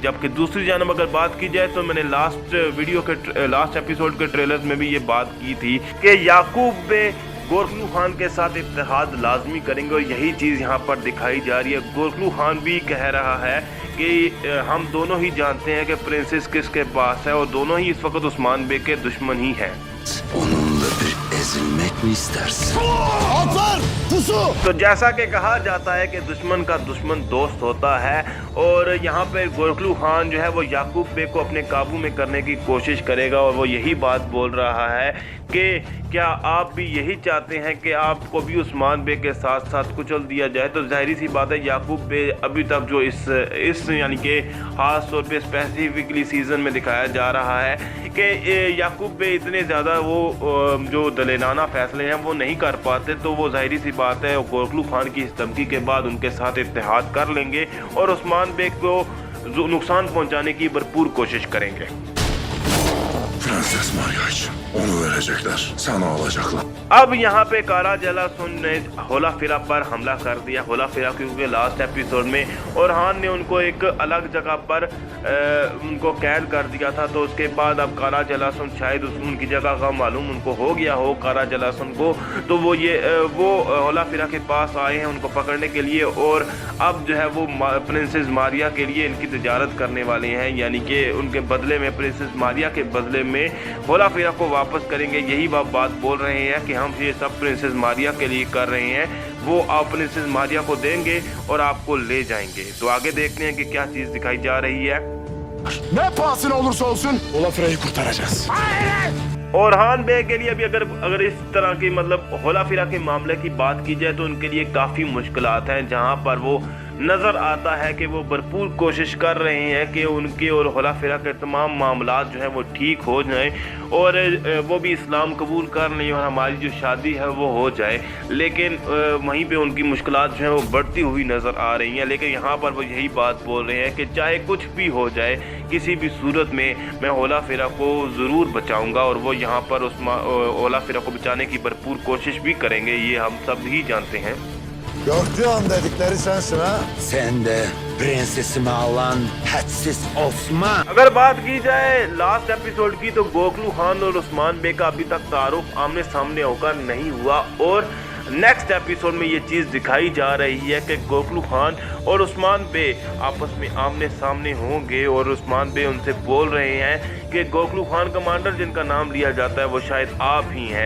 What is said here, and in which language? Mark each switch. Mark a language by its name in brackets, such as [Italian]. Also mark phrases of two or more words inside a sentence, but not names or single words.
[Urdu] جبکہ دوسری جانب اگر بات کی جائے تو میں نے [English] last episode [Urdu] کے ٹریلر میں بھی یہ بات کی تھی کہ یعقوب بے گورخلو خان کے ساتھ اتحاد لازمی کریں گے اور یہی چیز یہاں پر دکھائی جا رہی ہے. گورخلو خان بھی کہہ رہا ہے کہ ہم دونوں ہی جانتے ہیں کہ پرنسس کس کے پاس ہے اور دونوں ہی اس وقت عثمان بے کے دشمن ہی ہیں. [Turkish] Onunla bir ezilmek mi istersin? [Urdu] تو جیسا کہ کہا جاتا ہے کہ دشمن کا دشمن دوست ہوتا ہے اور یہاں پہ گورخلو خان جو ہے وہ یعقوب بے کو اپنے قابو میں کرنے کی کوشش کرے گا اور وہ یہی بات بول رہا ہے کہ کیا آپ بھی یہی چاہتے ہیں کہ آپ کو بھی عثمان بے کے ساتھ ساتھ کچل دیا جائے. تو ظاہر سی بات ہے یعقوب بے ابھی تک جو اس یعنی کہ خاص طور پہ اسپیسیفیکلی سیزن میں دکھایا جا رہا ہے کہ یعقوب بے اتنے زیادہ وہ جو دلیرانہ فیصلے ہیں وہ نہیں کر پاتے. تو وہ ظاہر سی بات ہے گورخلو خان کی اس دھمکی کے بعد ان کے ساتھ اتحاد کر لیں گے اور عثمان بے کو نقصان پہنچانے کی بھرپور کوشش کریں گے. [Turkish] Prenses Maria için onu verecekler, sana alacaklar. [Urdu] اب یہاں پہ قرہ جلاسن نے ہولا فیرا پر حملہ کر دیا. ہولا فیرا کیونکہ [English] last episode [Urdu] میں اورحان نے ان کو ایک الگ جگہ پر ان کو قید کر دیا تھا. تو اس کے بعد اب قرہ جلاسن شاید ان کی جگہ کا معلوم ان کو ہو گیا ہو قرہ جلاسن کو، تو وہ ہولا فیرا کے پاس آئے ہیں ان کو پکڑنے کے لیے اور اب جو ہے وہ پرنسس ماریا کے لیے ان کی تجارت کرنے والے ہیں. یعنی کہ ان کے بدلے میں پرنسس ماریا کے بدلے میں ہولا فیرا کو واپس کریں گے. یہی بات بول رہے ہیں کہ ہم یہ سب پرنسس ماریا کے لیے کر رہے ہیں، وہ آپ پرنسس ماریا کو دیں گے اور آپ کو لے جائیں گے. تو آگے دیکھتے ہیں کہ کیا چیز دکھائی جا رہی ہے. [Turkish] Ne pahasına olursa olsun Olafira'yı kurtaracağız. [Urdu] اورحان بے کے لیے ابھی اگر اس طرح کی مطلب ہولا فیرا کے معاملے کی بات کی جائے تو ان کے لیے کافی مشکلات ہیں، جہاں پر وہ نظر آتا ہے کہ وہ بھرپور کوشش کر رہے ہیں کہ ان کے اور ہولا فیرا کے تمام معاملات جو ہیں وہ ٹھیک ہو جائیں اور وہ بھی اسلام قبول کر لیں اور ہماری جو شادی ہے وہ ہو جائے. لیکن وہیں پہ ان کی مشکلات جو ہیں وہ بڑھتی ہوئی نظر آ رہی ہیں. لیکن یہاں پر وہ یہی بات بول رہے ہیں کہ چاہے کچھ بھی ہو جائے، کسی بھی صورت میں میں ہولا فیرا کو ضرور بچاؤں گا اور وہ یہاں پر ہولا فیرا کو بچانے کی بھرپور کوشش بھی کریں گے، یہ ہم سب ہی جانتے ہیں. [Turkish] Gördüğü an dedikleri sensin ha? Sen de prensesimi alan hadsiz Osman. [Urdu] اگر بات کی جائے [English] last episode [Urdu] کی تو گورخلو خان اور عثمان بے کا ابھی تک تعارف آمنے سامنے ہو کر نہیں ہوا اور [English] next episode [Urdu] میں یہ چیز دکھائی جا رہی ہے کہ گورخلو خان اور عثمان بے آپس میں آمنے سامنے ہوں گے اور عثمان بے ان سے بول رہے ہیں کہ گورخلو خان کمانڈر جن کا نام لیا جاتا ہے وہ شاید آپ ہی ہیں.